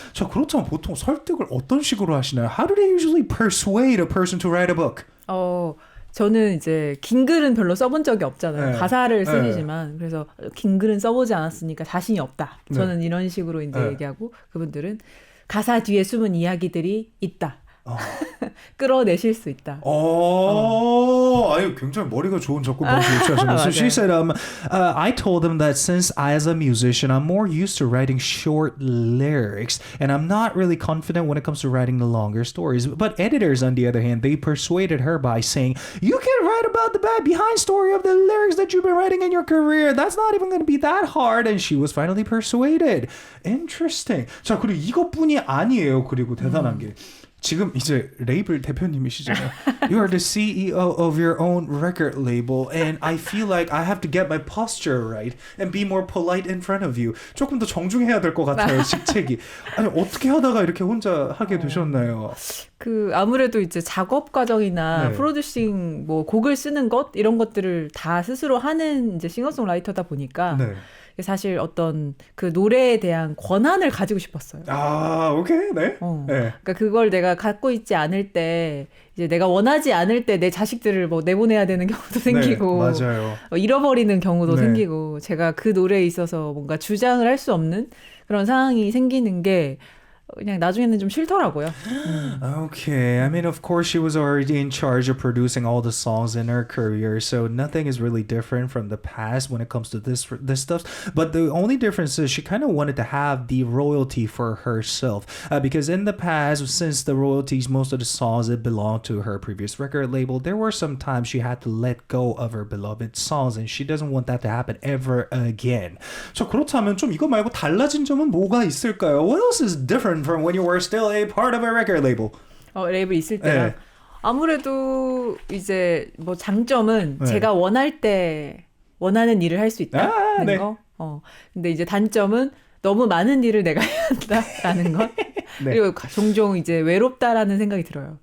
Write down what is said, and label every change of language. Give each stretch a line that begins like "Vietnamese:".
Korean: 자, 그렇다면 보통 설득을 어떤 식으로 하시나요?
English: How do they usually persuade a person to write a book?
Korean: 저는 이제 긴 글은 별로 써본 적이 없잖아요. 네. 가사를 쓰지만 그래서 긴 글은 써보지 않았으니까 자신이 없다. 저는 이런 식으로 이제 얘기하고 그분들은 가사 뒤에 숨은 이야기들이 있다. 끌어내실 수 있다. 아유, 굉장히 머리가 좋은 접근 방식 유치하시네요.
English: So she said, I told him that since as a musician, I'm more used to writing short lyrics, and I'm not really confident when it comes to writing the longer stories. But editors, on the other hand, they persuaded her by saying, you can write about the bad behind story of the lyrics that you've been writing in your career. That's not even going to be that hard. And she was finally persuaded. Interesting.
Korean: 자, 그리고 이것뿐이 아니에요. 그리고 대단한 게. 지금 이제 레이블 대표님이시잖아요.
English: You are the CEO of your own record label and I feel like I have to get my posture right and be more polite in front of you.
Korean: 조금 더 정중해야 될 것 같아요. 직책이. 아니 어떻게 하다가 이렇게 혼자 하게 되셨나요? 그 아무래도 이제 작업 과정이나 네. 프로듀싱 뭐 곡을 쓰는 것 이런 것들을 다 스스로 하는 이제 싱어송라이터다 보니까 네. 사실 어떤 그 노래에 대한 권한을 가지고 싶었어요. 아, 오케이. 네. 네. 그러니까 그걸 내가 갖고 있지 않을 때 이제 내가 원하지 않을 때 내 자식들을 뭐 내보내야 되는 경우도 생기고 네, 맞아요. 잃어버리는 경우도 네. 생기고 제가 그 노래에 있어서 뭔가 주장을 할 수 없는 그런 상황이 생기는 게 그냥 나중에는 좀 싫더라고요.
English: Okay, I mean, of course, she was already in charge of producing all the songs in her career, so nothing is really different from the past when it comes to this stuff. But the only difference is she kind of wanted to have the royalty for herself, because in the past, since the royalties, most of the songs that belonged to her previous record label, there were some times she had to let go of her beloved songs, and she doesn't want that to happen ever again.
Korean: 저 그렇다면 좀 이거 말고 달라진 점은 뭐가 있을까요?
English: What else is different from when you were still a part of a record label?
Korean: 레이블 있을 때랑 네. 아무래도 이제 뭐 장점은 네. 제가 원할 때 원하는 일을 할 수 있다는 네. 거. 근데 이제 단점은 너무 많은 일을 내가 해야 한다라는 것. 네. 그리고 종종 이제 외롭다라는 생각이 들어요.